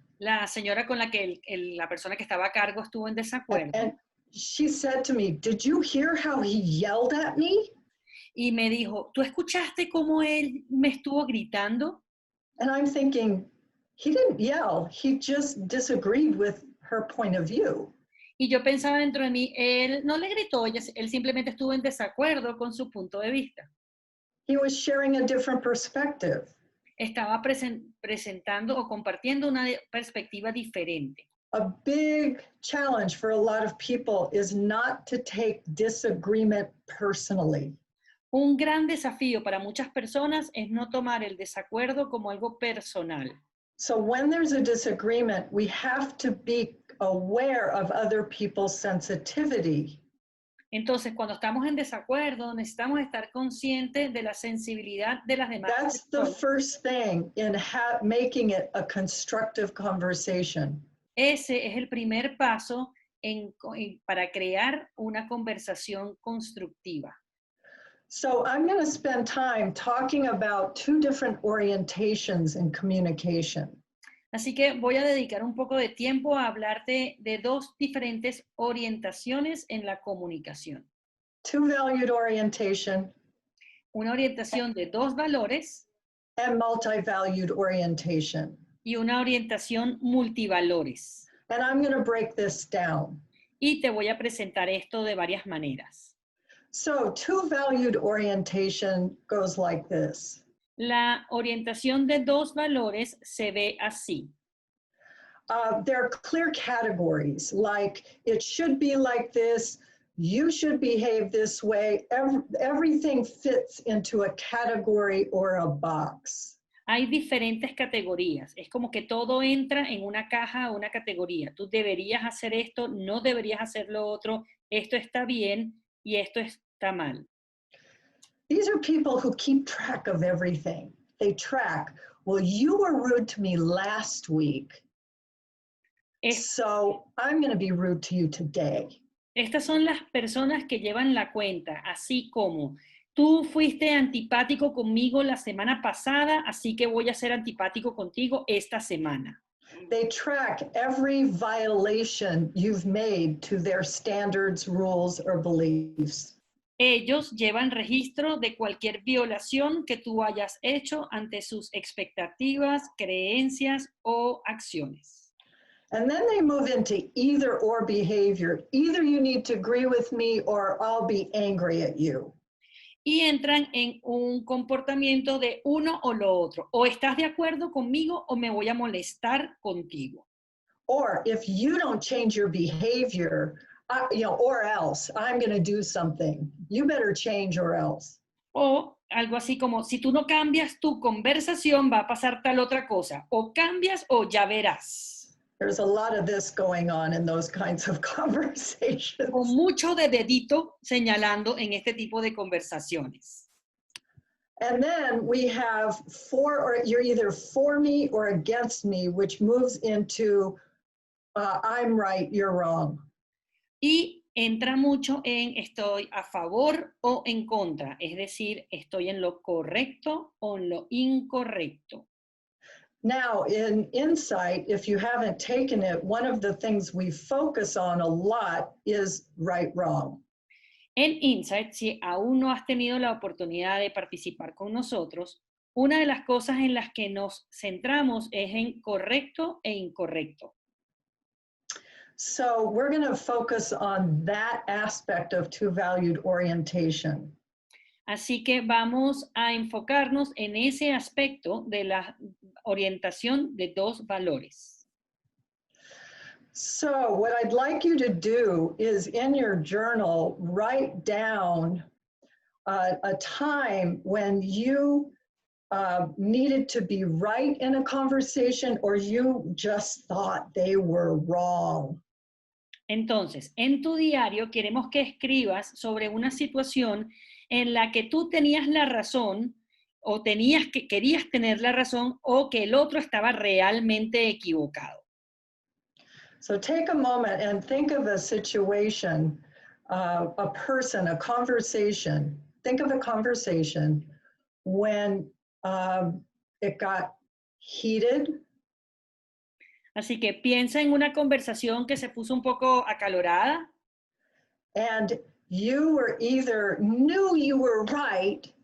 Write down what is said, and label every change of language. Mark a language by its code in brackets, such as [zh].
[es] La señora con la que la persona que estaba a cargo estuvo en desacuerdo. [en] And she said to me, did you hear how he yelled at me? [es] Y me dijo, ¿tú escuchaste cómo él me estuvo gritando? [en] And I'm thinking, he didn't yell, he just disagreed with her point of view. [es] Y yo pensaba dentro de mí, él no le gritó, él simplemente estuvo en desacuerdo con su punto de vista. [en] He was sharing a different perspective. [es] Estaba presentando o compartiendo una perspectiva diferente. [en] A big challenge for a lot of people is not to take disagreement personally. [es] Un gran desafío para muchas personas es no tomar el desacuerdo como algo personal. [en] So when there's a disagreement, we have to be aware of other people's sensitivity. [es] Entonces, cuando estamos en desacuerdo, necesitamos estar conscientes de la sensibilidad de las demás [en] That's the [es] personas. [en] first thing in making it a constructive conversation. [es] Ese es el primer paso para crear una conversación constructiva. [en] So I'm going to spend time talking about two different orientations in communication. [es] Así que voy a dedicar un poco de tiempo a hablarte de dos diferentes orientaciones en la comunicación. [en] Two-valued orientation. [es] Una orientación de dos valores. [en] And multi-valued orientation. [es] Y una orientación multivalores. [en] And I'm going to break this down. [es] Y te voy a presentar esto de varias maneras. [en] So two-valued orientation goes like this. [es] La orientación de dos valores se ve así. [en] There are clear categories, like it should be like this, you should behave this way. Everything fits into a category or a box. [es] Hay diferentes categorías. Es como que todo entra en una caja o una categoría. Tú deberías hacer esto, no deberías hacer lo otro, esto está bien y esto está mal. [en] These are people who keep track of everything. They track, well, you were rude to me last week, so I'm going to be rude to you today. [es] Estas son las personas que llevan la cuenta, así como tú fuiste antipático conmigo la semana pasada, así que voy a ser antipático contigo esta semana. [en] They track every violation you've made to their standards, rules, or beliefs. [es] Ellos llevan registro de cualquier violación que tú hayas hecho ante sus expectativas, creencias o acciones. [en] And then they move into either or behavior. Either you need to agree with me or I'll be angry at you. [es] Y entran en un comportamiento de uno o lo otro. O estás de acuerdo conmigo o me voy a molestar contigo. [en] Or if you don't change your behavior, or else I'm going to do something. You better change or else. [es] O algo así como, si tú no cambias tu conversación, va a pasar tal otra cosa. O cambias o ya verás. [en] There's a lot of this going on in those kinds of conversations. [es] Con mucho de dedito señalando en este tipo de conversaciones. [en] And then we have you're either for me or against me, which moves into I'm right, you're wrong. [es] Y entra mucho en estoy a favor o en contra, es decir, estoy en lo correcto o en lo incorrecto. [en] Now, in Insight, if you haven't taken it, one of the things we focus on a lot is right, wrong. [es] En Insight, si aún no has tenido la oportunidad de participar con nosotros, una de las cosas en las que nos centramos es en correcto e incorrecto. [en] So we're going to focus on that aspect of two-valued orientation. [es] Así que vamos a enfocarnos en ese aspecto de la orientación de dos valores. [en] So what I'd like you to do is in your journal, write down a time when you needed to be right in a conversation or you just thought they were wrong. [es] Entonces, en tu diario queremos que escribas sobre una situación en la que tú tenías la razón o querías tener la razón o que el otro estaba realmente equivocado. [en] So take a moment and think of a situation, a person, a conversation. Think of a conversation when it got heated. [es] Así que piensa en una conversación que se puso un poco acalorada. [en] And you were either knew you were right.